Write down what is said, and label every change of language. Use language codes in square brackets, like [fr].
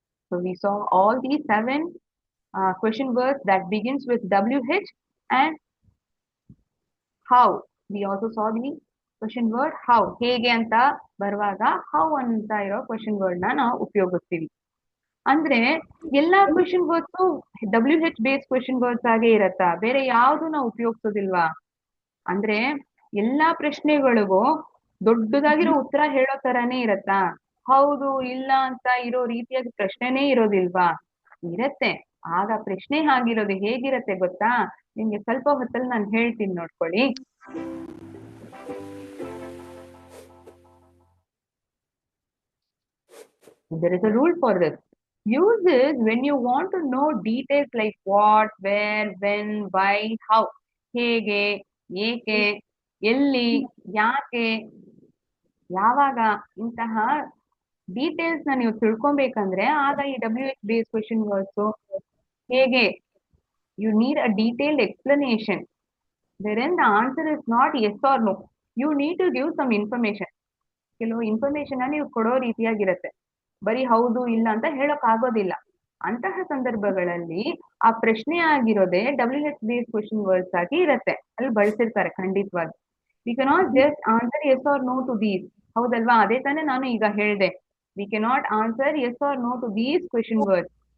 [en] So we saw all these 7 question words that begins with WH and how. We also saw the question word how. [kn] ಹೇಗೆ ಅಂತ ಬರುವಾಗ how ಅಂತ ಇರೋ question word ನ ನಾವು ಉಪಯೋಗಿಸ್ತೀವಿ. ಅಂದ್ರೆ ಎಲ್ಲಾ question words WH base question words ಆಗೇ ಇರತ್ತಾ? ಬೇರೆ ಯಾವ್ದು ನಾವು ಉಪಯೋಗಿಸೋದಿಲ್ವಾ? ಅಂದ್ರೆ ಎಲ್ಲಾ ಪ್ರಶ್ನೆಗಳಿಗೂ ದೊಡ್ಡದಾಗಿರೋ ಉತ್ತರ ಹೇಳೋ ತರಾನೇ ಇರತ್ತಾ? ಹೌದು ಇಲ್ಲ ಅಂತ ಇರೋ ರೀತಿಯಾಗಿ ಪ್ರಶ್ನೆನೇ ಇರೋದಿಲ್ವಾ? ಇರತ್ತೆ. ಆಗ ಪ್ರಶ್ನೆ ಆಗಿರೋದು ಹೇಗಿರತ್ತೆ ಗೊತ್ತಾ? ನಿಮ್ಗೆ ಸ್ವಲ್ಪ ಹೊತ್ತಲ್ಲಿ ನಾನು ಹೇಳ್ತೀನಿ ನೋಡ್ಕೊಳ್ಳಿ. [en] There is a rule for this. Use this when you want to know details like what, where, when, why, how. [kn] ಹೇಗೆ, ಏಕೆ, ಎಲ್ಲಿ, ಯಾಕೆ, ಯಾವಾಗ ಇಂತಹ ಡೀಟೇಲ್ಸ್ ನ ನೀವು ತಿಳ್ಕೊಬೇಕಂದ್ರೆ ಆಗ ಈ WH ಬೇಸ್ ಕ್ವೆಶನ್ ವರ್ಡ್ಸ್ ಹೇಗೆ, [en] You need a detailed explanation. wherein the answer is not yes or no. You need to give some information. [kn] ಕೆಲವು ಇನ್ಫಾರ್ಮೇಶನ್ ನೀವು ಕೊಡೋ ರೀತಿಯಾಗಿರತ್ತೆ, ಬರೀ ಹೌದು ಇಲ್ಲ ಅಂತ ಹೇಳಕ್ ಆಗೋದಿಲ್ಲ. ಅಂತಹ ಸಂದರ್ಭಗಳಲ್ಲಿ ಆ ಪ್ರಶ್ನೆ ಆಗಿರೋದೇ WH ಬೇಸ್ ಕ್ವೆಶನ್ ವರ್ಡ್ಸ್ ಆಗಿ ಇರತ್ತೆ, ಅಲ್ಲಿ ಬಳಸಿರ್ತಾರೆ ಖಂಡಿತವಾಗಿ. [en] We cannot just answer yes or no to these. [kn] ಹೌದಲ್ವಾ? ಅದೇ ತಾನೇ ನಾನು ಈಗ ಹೇಳ್ದೆ, [en] We cannot answer yes or no to these question words.